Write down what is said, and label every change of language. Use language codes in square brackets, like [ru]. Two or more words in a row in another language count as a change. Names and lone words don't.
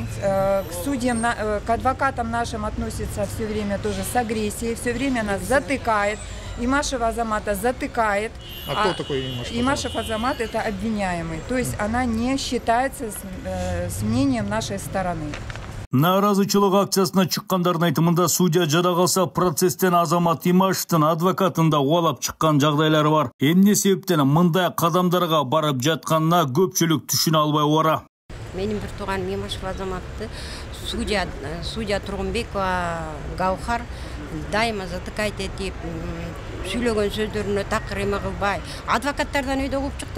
[ru] К судьям, к адвокатам нашим относится все время тоже с агрессией, все время нас затыкает. Имашева Азамата затыкает. А кто такой Имашев? Имашев Азамат — это обвиняемый. То есть она не считается с мнением нашей стороны. [ky] Нааразычылык акциясына чыккандардын айтымында судья жада калса процесстен Азамат Имашевдин адвокатын да кубалап чыккан жагдайлары бар. Эмне себептен мындай кадамдарга барып жатканына көпчүлүк түшүнө албай бара. Менин бир тууганым Имашев Азаматты судья Тургунбекова Гаухар дайыма затыкайт этип, сүйлөгөн сөздөрүнө такыр эме кылбай, адвокаттардан өйдө угуп чыкты.